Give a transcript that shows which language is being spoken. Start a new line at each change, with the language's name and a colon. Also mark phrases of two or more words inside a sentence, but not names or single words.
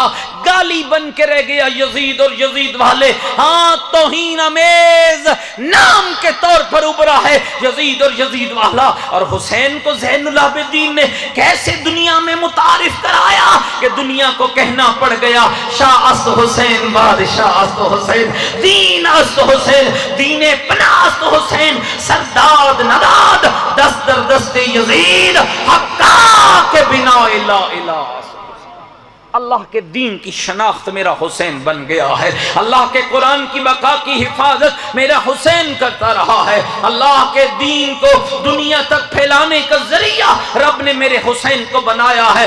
Urdu: گالی بن کے رہ گیا یزید اور یزید والے. ہاں، توہین امیز نام کے طور پر ابھرا ہے یزید اور یزید والا. اور حسین کو زین العابدین نے کیسے دنیا میں متعارف کرایا کہ دنیا کو کہنا پڑ گیا
Persian: شاہ است حسین، بادشاہ است حسین، دین است حسین، دین پناہ است حسین، سرداد نداد دست در دست یزید، حقا کے بنا لا الہ.
Urdu: اللہ کے دین کی شناخت میرا حسین بن گیا ہے، اللہ کے قرآن کی بقا کی حفاظت میرا حسین کرتا رہا ہے. اللہ کے دین کو دنیا تک پھیلانے کا ذریعہ رب نے میرے حسین کو بنایا ہے.